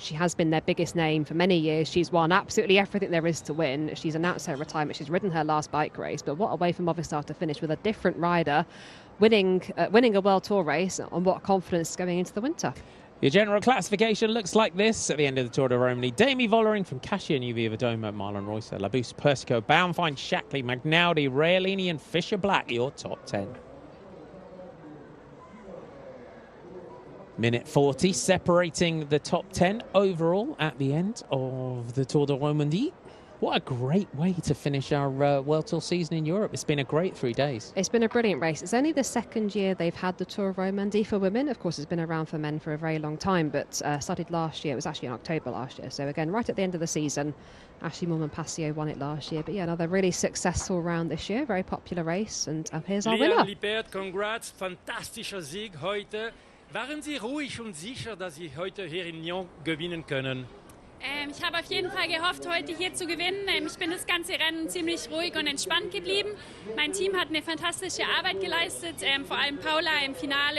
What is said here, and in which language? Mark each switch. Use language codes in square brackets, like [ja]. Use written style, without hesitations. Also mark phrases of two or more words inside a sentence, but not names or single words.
[en] She has been their biggest name for many years. She's won absolutely everything there is to win. She's announced her retirement. She's ridden her last bike race. But what a way for Movistar to finish with a different rider winning a World Tour race, and what confidence going into the winter. Your general classification looks like this at the end of the Tour de Romandie. Demi Vollering from Cassia, Nuvia Verdoma, Marlon Reusser, Labus, Persico, Bauernfeind, Shackley, Magnaldi, Realini and Fisher Black, your top 10. Minute 40 separating the top 10 overall at the end of the Tour de Romandie. What a great way to finish our World Tour season in Europe. It's been a great 3 days. It's been a brilliant race. It's only the second year they've had the Tour of Romandie for women. Of course, it's been around for men for a very long time, but started last year. It was actually in October last year. So again, right at the end of the season, Ashley Moolman-Pasio won it last year. But yeah, another really successful round this year. Very popular race. And here's our winner. Leanne Lippert, congrats. [de] Fantastischer Sieg heute. Waren Sie ruhig und sicher, dass Sie heute hier in Lyon gewinnen können? Ich habe auf jeden Fall gehofft, heute hier zu gewinnen. Ich bin das ganze Rennen ziemlich ruhig und entspannt geblieben. Mein Team hat eine fantastische Arbeit geleistet, vor allem Paula im Finale.